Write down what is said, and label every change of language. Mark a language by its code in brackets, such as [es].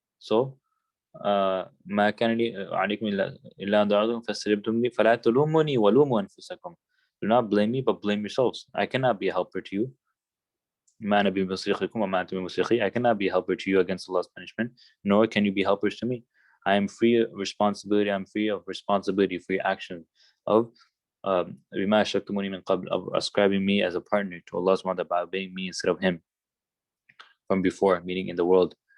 [ar] So ما كان لي عليكم إلا أن دعوتكم فاستجبتم لي فلا تلوموني ولوموا أنفسكم. [en] Do not blame me, but blame yourselves. I cannot be a helper to you. [ar] ما أنا بمصرخكم وما أنتم بمصرخي. [en] I cannot be a helper to you against Allah's punishment, nor can you be helpers to me. I am free of responsibility. I'm free of responsibility for your action of [ar] بما أشركتموني من قبل, [en] of ascribing me as a partner to Allah subhanahu wa ta'ala by obeying me instead of him from before, meaning in the world.